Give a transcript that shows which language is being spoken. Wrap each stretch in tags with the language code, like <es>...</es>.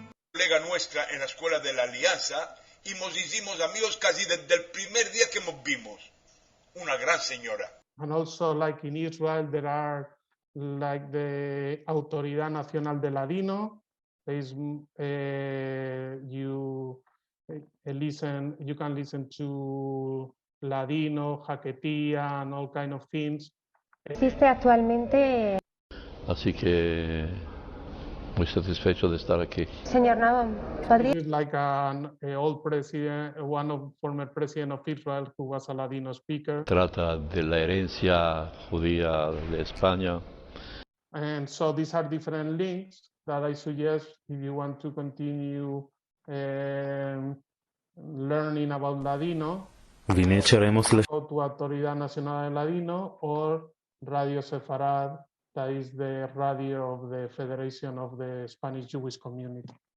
<es>Colega nuestra en la escuela de la Alianza y nos hicimos amigos casi desde el primer día que nos vimos. Una gran señora.</es> <en>And also like in Israel, there are like the Autoridad Nacional de Ladino. There is, you can listen to Ladino, Jaquetía, and all kind of things.</en> <es>Existe actualmente. Así que muy satisfecho de estar aquí. Señor Nabhan, ¿podría?</es> <en>This is like an old president, one of former president of Israel who was a Ladino speaker.</en> <es>Trata de la herencia judía de España.</es> <en>And so these are different links that I suggest if you want to continue learning about Ladino. Go to Autoridad Nacional de Ladino or Radio Sefarad, that is the radio of the Federation of the Spanish Jewish Community.</en>